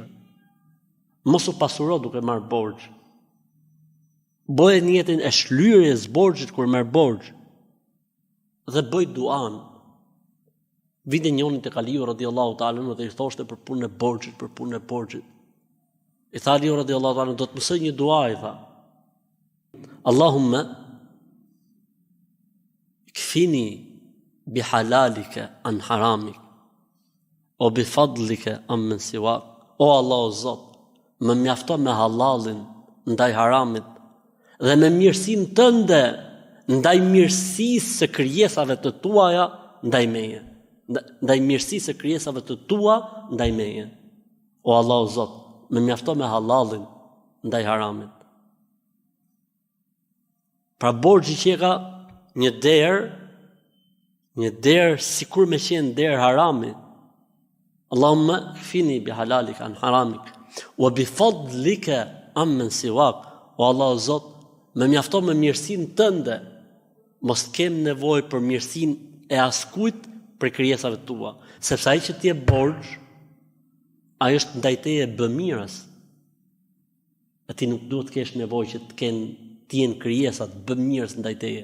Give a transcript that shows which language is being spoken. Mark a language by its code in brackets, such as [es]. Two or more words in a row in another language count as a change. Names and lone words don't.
[sq] Mos u pasuro duke marr borxh. Bëj niyetin e shlyerjes borxhit kur merr borxh. Dhe bëj duan. Vinte njëri te Aliu [ar] رضي الله تعالى [sq] dhe i thoshte për punën e borxhit, I tha Aliu [ar] رضي الله تعالى, [sq] do të mësoj një dua, i tha. [ar] اللهم اكفني بحلالك عن حرامك و بفضلك عمن سواك. [sq] O Allah o Zot, më mjafto me halalin ndaj haramit dhe me mirësinë tënde ndaj mirësisë së krijesave të tuaja ndaj meje. Ndaj mirësisë së krijesave të tua ndaj meje. O Allah o Zot, më mjafto me halalin ndaj haramit. Pra borxhi që ka një derë sikur me qenë derë harami. [ar] اللهم اكفني بحلالك عن حرامك و بفضلك عمن سواك. [sq] O Allah o Zot, më mjafto me mirësinë tënde, mos kem nevojë për mirësinë e askujt për krijesave tua, sepse ai që ti e borxh, ai është ndaj teje bëmirës. A ti nuk duhet të kesh nevojë që të jenë krijesat bëmirës ndaj teje.